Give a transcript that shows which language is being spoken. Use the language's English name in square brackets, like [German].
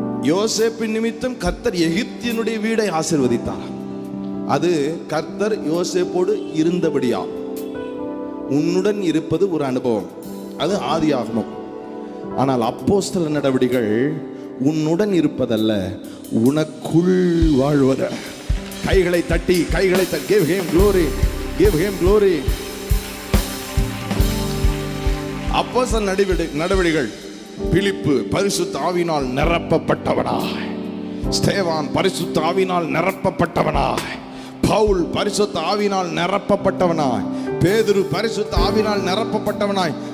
[Tamil] யோசேப்பின் நிமித்தம் கர்த்தர் எகிப்தியனுடைய வீடை ஆசீர்வதித்தார். அது கர்த்தர் யோசேப்போடு இருந்தபடியா. உன்னுடன் இருப்பது ஒரு அனுபவம், அது ஆதியாகமம். ஆனால் அப்போஸ்தல நடவடிக்கைகள் உன்னுடன் இருப்பதல்ல, உனக்குள் வாழ்வத. கைகளை தட்டி, கைகளை தட்டி, [English] give him glory, give him glory. [Tamil] அப்போஸ்தல நடவடிக்கைகள் பிலிப்பு பரிசுத்த ஆவியினால் நிரப்பப்பட்டவனாய், ஸ்தேவான் பரிசுத்த ஆவியினால் நிரப்பப்பட்டவனாய், பவுல் பரிசுத்த ஆவியினால் நிரப்பப்பட்டவனாய், பேதுரு பரிசுத்த ஆவியினால் நிரப்பப்பட்டவனாய்.